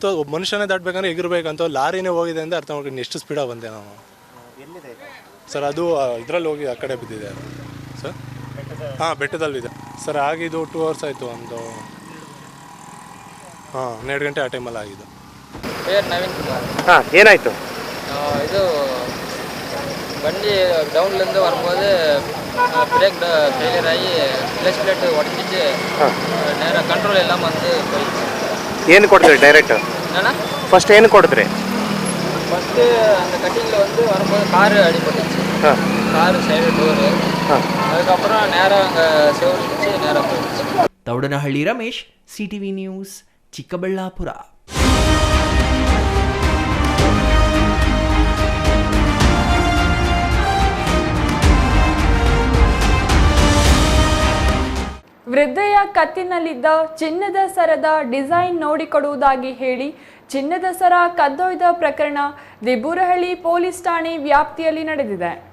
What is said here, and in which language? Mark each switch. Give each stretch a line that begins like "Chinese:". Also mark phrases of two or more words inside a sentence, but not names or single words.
Kannada: ಒಬ್ಬ ಮನುಷ್ಯನೇ ದಾಟಬೇಕಂದ್ರೆ ಎಗಿರ್ಬೇಕಂತ ಲಾರಿನೇ ಹೋಗಿದೆ ಅಂತ ಅರ್ಥ ಮಾಡ್ಕೊಂಡು ಎಷ್ಟು ಸ್ಪೀಡಾಗಿ ಬಂದೆ ನಾವು. ಸರ್ ಅದು ಇದರಲ್ಲಿ ಹೋಗಿ ಆ ಕಡೆ ಬಿದ್ದಿದೆ ಅದು ಸರ್. ಹಾಂ, ಬೆಟ್ಟದಲ್ಲಿದೆ ಸರ್. ಆಗಿದ್ದು 2 hours ಆಯಿತು, ಒಂದು 12 ಗಂಟೆ ಆ ಟೈಮಲ್ಲಿ ಆಗಿದ್ದು. ನವೀನ್ ಕುಮಾರ್. ಹಾಂ, ಏನಾಯಿತು?
Tamil: ಇದು வண்டி டவுன்லேருந்து வரும்போது
English: brake failure
Tamil: ஆகி
English: clutch plate
Tamil: உடஞ்சிட்டு நேராக கண்ட்ரோல் எல்லாம் வந்து போயிடுச்சு.
Kannada: ಏನು ಕೊಡಿದ್ರಿ ಡೈರೆಕ್ಟ್?
Tamil: என்னன்னா
Kannada: ಫಸ್ಟ್ ಏನು ಕೊಡಿದ್ರಿ?
Tamil: ஃபஸ்ட்டு அந்த கட்டிங்கில் வந்து வரும்போது காரு அடிபட்டுச்சு. காரு சைடு டோரு. அதுக்கப்புறம் நேராக அங்கே செவரு வச்சு நேராக போயிடுச்சு.
Kannada: ತೌಡನಹಳ್ಳಿ ರಮೇಶ್, ಸಿಟಿವಿ ನ್ಯೂಸ್, ಚಿಕ್ಕಬಳ್ಳಾಪುರ. ವೃದ್ಧೆಯ ಕತ್ತಿನಲ್ಲಿದ್ದ ಚಿನ್ನದ ಸರದ ಡಿಸೈನ್ ನೋಡಿಕೊಡುವುದಾಗಿ ಹೇಳಿ ಚಿನ್ನದ ಸರ ಕದ್ದೊಯ್ದ ಪ್ರಕರಣ ದಿಬೂರಹಳ್ಳಿ ಪೊಲೀಸ್ ಠಾಣೆ ವ್ಯಾಪ್ತಿಯಲ್ಲಿ ನಡೆದಿದೆ.